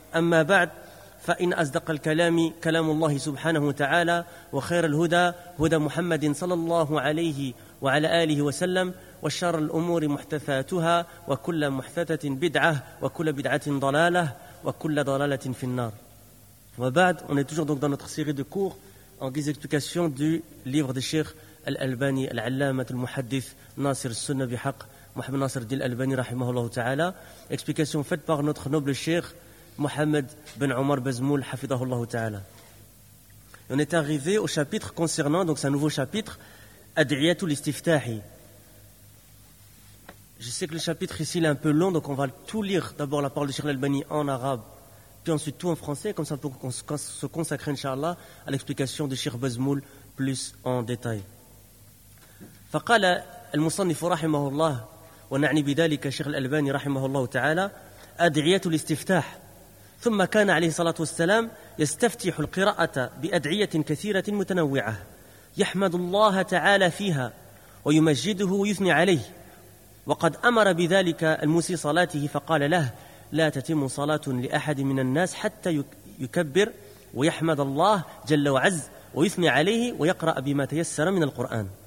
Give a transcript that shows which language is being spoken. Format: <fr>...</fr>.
<ar>أما بعد، فإن أصدق الكلام كلام الله سبحانه وتعالى، وخير الهدى هدى محمد صلى الله عليه وعلى آله وسلم، وشر الأمور محدثاتها، وكل محدثة بدعة، وكل بدعة ضلالة، وكل ضلالة في النار.</ar> <fr>On est toujours donc dans notre série de cours en guise d'explication du livre de Cheikh Al-Albani, Al-Allama Al-Muhaddith Nasir Sunna Bihaq Mohamed Nasir Dil Albani Rahimahullah Ta'ala. Explication faite par notre noble Cheikh Mohamed Ben Omar Bezmoul Hafidahullah Ta'ala. On est arrivé au chapitre concernant, donc c'est un nouveau chapitre, Ad'iyatul Istiftahi. Je sais que le chapitre ici est un peu long, donc on va tout lire d'abord la parole de Cheikh Al-Albani en arabe, puis ensuite tout en français, comme ça pour qu'on se consacre, Inch'Allah, à l'explication de Cheikh Bezmoul plus en détail.</fr> <ar>فقال المصنف رحمه الله ونعني بذلك شيخ الألباني رحمه الله تعالى أدعية الاستفتاح ثم كان عليه الصلاة والسلام يستفتح القراءة بأدعية كثيرة متنوعة يحمد الله تعالى فيها ويمجده ويثني عليه، وقد أمر بذلك الموسي صلاته فقال له لا تتم صلاة لأحد من الناس حتى يكبر ويحمد الله جل وعز ويثني عليه ويقرأ بما تيسر من القرآن.</ar>